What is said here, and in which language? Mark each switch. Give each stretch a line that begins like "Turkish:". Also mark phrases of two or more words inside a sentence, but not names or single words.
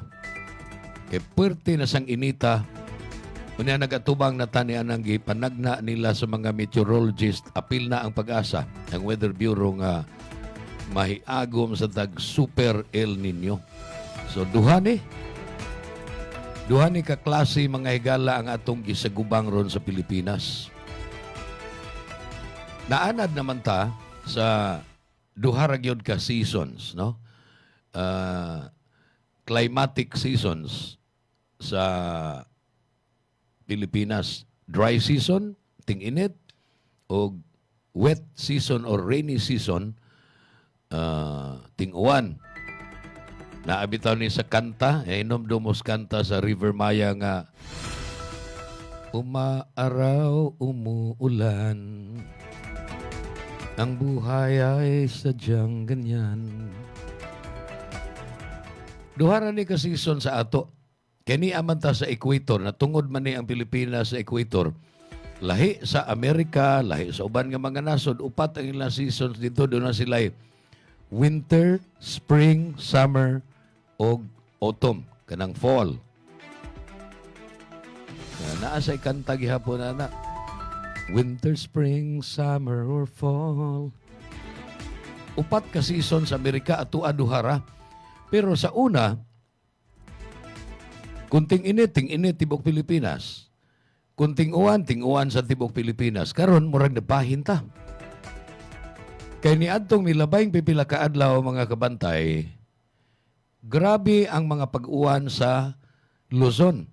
Cebuano: Kay puwerte na sang inita unya nagatubang na tanian ang gipanagna nila sa mga meteorologist, apil na ang pag-asa ng Weather Bureau nga mahiagom sa tag Super El Nino. So duha ni ka klase mga higala ang atong gisagubang ron sa Pilipinas. Naanad naman ta sa duha ra gyud ka seasons, no?
English: Climatic seasons
Cebuano: sa Pilipinas.
English: Dry season, ting-init, o wet season or rainy season,
Cebuano: ting-uwan. Naabitaw ni sa kanta, inom dumos kanta sa River Maya nga,
Filipino: umaaraw, umuulan, ang buhay ay sadyang ganyan.
Cebuano: Duhara ni ka season sa ato. Kani amanta sa equator, na tungod man ni ang Pilipinas sa equator, lahi sa Amerika, lahi sa uban nga mga nasod, upat ang ilang seasons dito, doon na sila
English: winter, spring, summer,
Cebuano: o autumn, kanang fall. Naasay kanta gihapon na
English: winter, spring, summer, or fall.
Cebuano: Upat ka season sa Amerika at aduhara. Pero sa una, kunting init, ting-init tibok Pilipinas. Kunting uwan, ting-uwan sa tibok Pilipinas. Karon murag nabahin ta. Kay niadtong milabayng pipila ka adlaw mga kabantay, grabe ang mga pag-uwan sa Luzon.